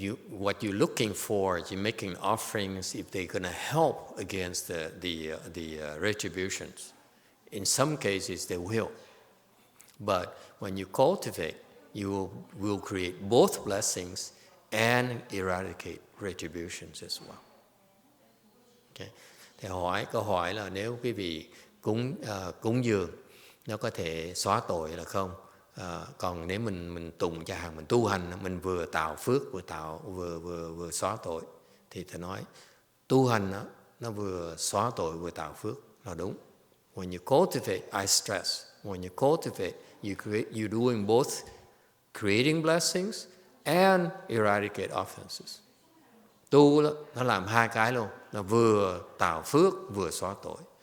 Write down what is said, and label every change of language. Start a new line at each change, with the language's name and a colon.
English: What you're looking for, you're making offerings if they're going to help against the retributions. In some cases, they will. But when you cultivate, you will create both blessings and eradicate retributions as well. Okay.
Vietnamese: Thì câu hỏi là nếu quý vị cúng dường, nó có thể xóa tội là không? Còn nếu mình tụng cho hàng mình tu hành, mình vừa tạo phước vừa xóa tội, thì thầy nói tu hành nó vừa xóa tội vừa tạo phước là đúng.
English: When you cultivate, I stress, when you cultivate You're doing both creating blessings and eradicate offenses.
Vietnamese: Tu nó làm hai cái luôn, là vừa tạo phước vừa xóa tội.